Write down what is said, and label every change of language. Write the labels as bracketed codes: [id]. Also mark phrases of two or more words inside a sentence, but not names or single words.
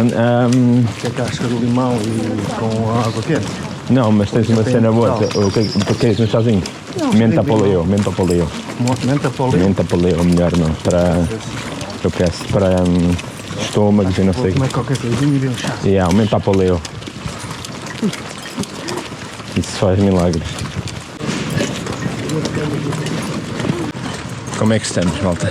[pt] Que é casca do limão e com água quente. Não, mas tens uma cena boa. O que queres um chazinho? [es] Menta poleo, menta poleo. Menta poleo? Menta poleo, [pt] melhor não. Para. Eu peço para estômagos e não sei. Vou comer qualquer coisinha e ver um chá. Yeah, [es] menta poleo. [pt] Isso faz milagres. Como é que estamos, malta?